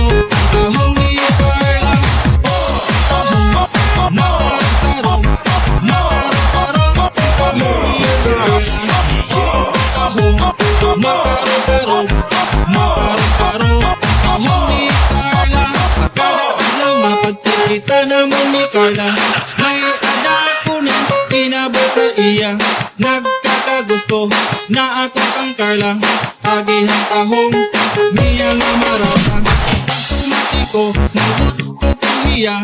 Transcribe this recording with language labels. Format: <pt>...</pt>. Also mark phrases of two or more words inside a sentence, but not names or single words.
<war>Tahong ni Carla. Tahong, makaro-karo, makaro-karo. Tahong ni Carla. Tahong, makaro-karo, makaro-karo. Tahong ni Carla. Kada adlaw mapagkikita namon ni Carla. May ada ko na inabot sa iya.</war> <tl>Nagkakagusto na ako kang Carla.</tl> <war>Agihang tahong niya nga marasa. Pagtumati ko na gusto kong iya.</war>